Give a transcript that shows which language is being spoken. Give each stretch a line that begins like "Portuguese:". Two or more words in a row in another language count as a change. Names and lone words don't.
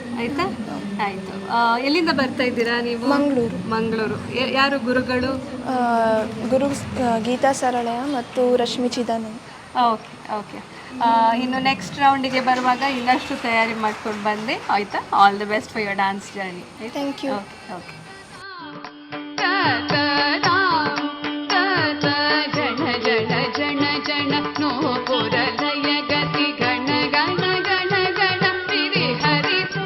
Kannada: ಆಯಿತಾ? ಆಯಿತು. ಎಲ್ಲಿಂದ ಬರ್ತಾ ಇದ್ದೀರಾ ನೀವು? ಮಂಗಳೂರು. ಯಾರು ಗುರುಗಳು? ಗುರು ಗೀತಾ ಸರಳಯ ಮತ್ತು ರಶ್ಮಿ ಚಿದಾನಂದ್.
English: Okay okay.
Kannada: ಇನ್ನು ನೆಕ್ಸ್ಟ್ ರೌಂಡಿಗೆ ಬರುವಾಗ ಇನ್ನಷ್ಟು ತಯಾರಿ ಮಾಡ್ಕೊಂಡು ಬಂದೆ. ಆಯಿತಾ?
English: All the best for your dance journey. Thank you. ಓಕೆ.
Kannada: ಜನ ಜನ ಜನ ಜನ ನೋಪುರ ಲಯ ಗತಿ ಗಣ ಗಣ ಗಣ ಗಣ ಸಿರಿ ಹರಿ